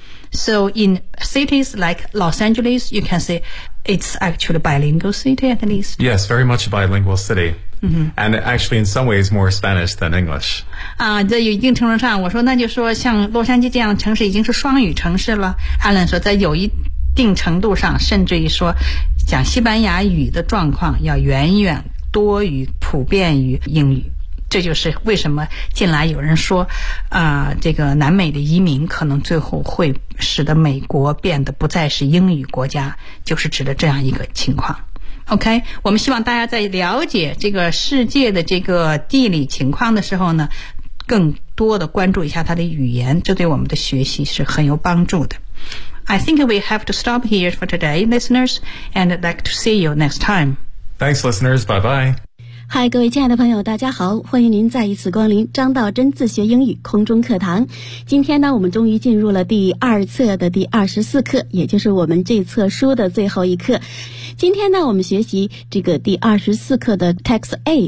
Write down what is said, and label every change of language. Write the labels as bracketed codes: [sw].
[en] So in cities like Los Angeles, you can say it's actually a bilingual city at least. Yes, very much a bilingual city. Mm-hmm. And actually in some ways more Spanish than English. [zh] 在一定程度上我说那就说像洛杉矶这样的城市已经是双语城市了。 Alan 说在有一定程度上甚至于说讲西班牙语的状况要远远多于普遍于英语。这就是为什么近来有人说这个南美的移民可能最后会使得美国变得不再是英语国家，就是指的这样一个情况。 OK, 我们希望大家在了解这个世界的这个地理情况的时候呢，更多的关注一下它的语言，这对我们的学习是很有帮助的。 [en] I think we have to stop here for today, listeners, and I'd like to see you next time. Thanks, listeners. Bye-bye. [zh] 嗨，各位亲爱的朋友，大家好，欢迎您再一次光临张道真自学英语空中课堂。今天呢，我们终于进入了第二册的第24课，也就是我们这册书的最后一课。今天呢，我们学习这个第24课的 Text A。